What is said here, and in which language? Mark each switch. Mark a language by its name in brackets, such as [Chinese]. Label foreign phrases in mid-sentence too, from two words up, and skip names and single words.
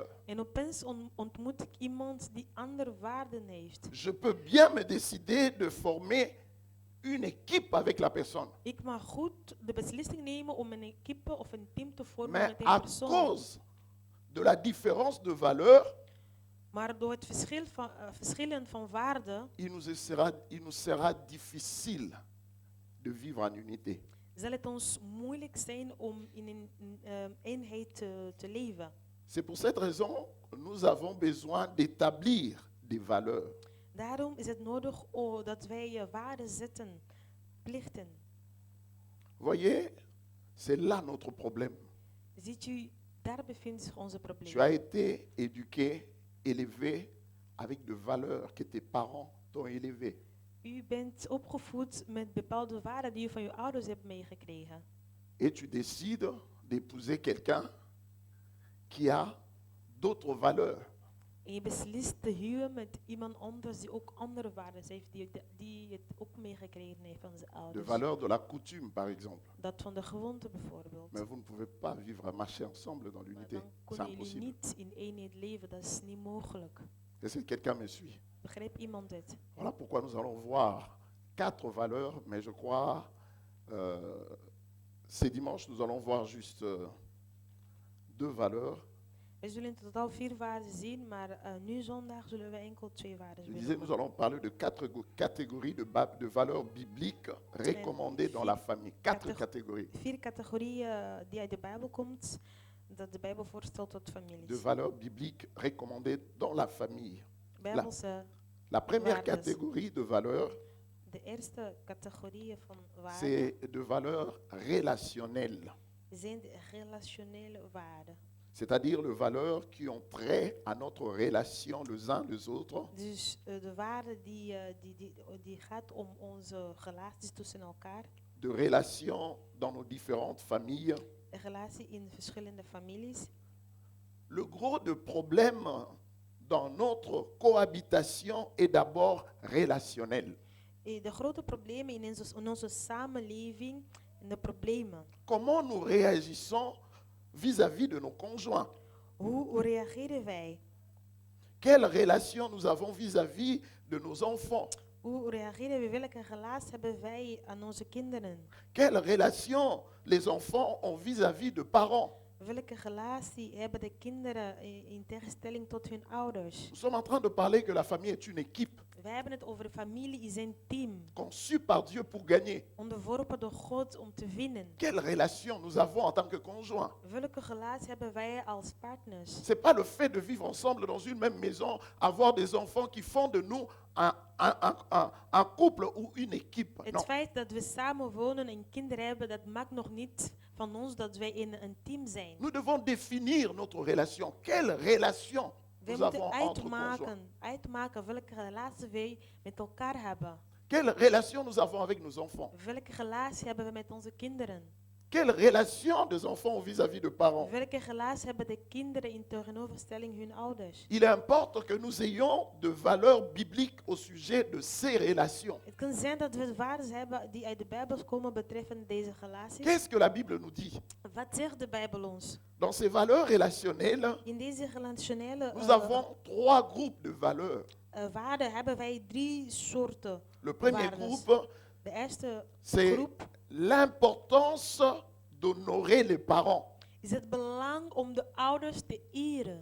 [Dutch] En opeens ontmoet ik iemand die andere waarden heeft. [French] Je peux bien me décider de former une équipe avec la personne. [Dutch] Ik mag goed de beslissing nemen om een equipe of een team te vormen [French] Mais [Dutch] met [French] à [Dutch] een persoon. [French] cause de la différence de valeurs, [Dutch] Maar door het verschillen van waarden [French] il nous sera difficile de vivre en unité. [Dutch] zal het ons moeilijk zijn om in een eenheid te leven. [French] C'est pour cette raison que nous avons besoin d'établir des valeurs. [Dutch] Daarom is het nodig dat wij waarden zetten, plichten. [French] Voyez, c'est là notre problème. [Dutch] Ziet u, daar bevindt zich onze [French] Tu [Dutch] probleem. [French] as été éduqué, élevé avec de valeurs que tes parents t'ont élevé. [Dutch] U bent opgevoed met bepaalde waarden die u van uw ouders hebt meegekregen. [French] Et tu décides d'épouser quelqu'un qui a d'autres valeurs. [Dutch] En je beslist te huwen met iemand anders die ook andere waarden heeft, die het ook meegekregen heeft van zijn [French] De [Dutch] ouders. [French] valeurs de la coutume, par exemple. [Dutch] Dat van de gewoonte bijvoorbeeld. [French] Mais vous ne pouvez pas vivre et marcher ensemble dans [Dutch] Maar [French] l'unité. [Dutch] dan [French] C'est [Dutch] kunnen jullie [French] impossible. [Dutch] niet in eenheid leven, dat is niet mogelijk. [French] Est-ce que quelqu'un me suit? [Dutch] Begrijpt iemand dit? [French] Voilà pourquoi nous allons voir 4 valeurs, mais je crois, ces dimanches, nous allons voir juste 2 valeurs. [Dutch] We zullen in totaal 4 waarden zien, maar nu zondag zullen we enkel 2 waarden [French] Je disais, nous [Dutch] benoemen. [French] allons parler de 4 catégories de valeurs bibliques recommandées dans la famille. 4 catégories [Dutch] 4 categorieën die uit de Bijbel komt, dat de Bijbel voorstelt tot de families. [French] valeurs bibliques recommandées dans la famille. [Dutch] Bijbelse, [French] La première [Dutch] Waardes. [French] catégorie de valeurs, [Dutch] de eerste categorieën van waarden [French] c'est de valeurs relationnelles. [Dutch] zijn de relationele waarden. [French] C'est-à-dire les valeurs qui ont trait à notre relation les uns les autres, [Dutch] Dus de waarde die gaat om onze relaties tussen elkaar, [French] de relations dans nos différentes familles. [Dutch] de relatie in verschillende families. [French] Le gros de problème dans notre cohabitation est d'abord relationnel. [Dutch] De grote problemen in onze samenleving en de problemen. [French] Comment nous réagissons vis-à-vis de nos conjoints? [Dutch] Hoe reageren wij? [French] Quelle relation nous avons vis-à-vis de nos enfants? [Dutch] Hoe reageren we? Welke relatie hebben wij aan onze kinderen? [French] Quelle relation les enfants ont vis-à-vis de parents? [Dutch] Welke relatie hebben de kinderen in tegenstelling tot hun ouders? [French] Nous sommes en train de parler que la famille est une équipe [Dutch] Wij hebben het over familie is een team, [French] conçue par Dieu pour gagner. [Dutch] onderworpen door God om te winnen. [French] Quelle relation nous avons en tant que conjoints? [Dutch] Welke relatie hebben wij als partners? [French] Ce n'est pas le fait de vivre ensemble dans une même maison, avoir des enfants qui font de nous un couple ou une équipe. [Dutch] Het [French] Non. [Dutch] feit dat we samen wonen en kinderen hebben, dat maakt nog niet van ons dat wij in een team zijn. [French] Nous devons définir notre relation. Quelle relation [Dutch] We [French] nous [Dutch] moeten [French] avons entre conjoints? [Dutch] uitmaken welke relatie wij met elkaar hebben. [French] Quelle relation nous avons avec nos enfants? [Dutch] Welke relatie hebben we met onze kinderen? [French] Quelle relation des enfants ont vis-à-vis de parents? [Dutch] Welke relatie hebben de kinderen in tegenoverstelling hun ouders? [French] Il importe que nous ayons de valeurs bibliques au sujet de ces relations. [Dutch] Het kan zijn dat we waarden hebben die uit de Bijbel komen betreffende deze relaties. [French] Qu'est-ce que la Bible nous dit? [Dutch] Wat zegt de Bijbel ons? [French] Dans ces valeurs relationnelles, [Dutch] In deze relationele [French] nous avons 3 groupes de valeurs. [Dutch] waarden hebben wij 3 soorten [French] Le premier [Dutch] waarden. [French] groupe, [Dutch] De eerste [French] c'est [Dutch] groep [French] l'importance d'honorer les parents. [Dutch] is het belang om de ouders te eren.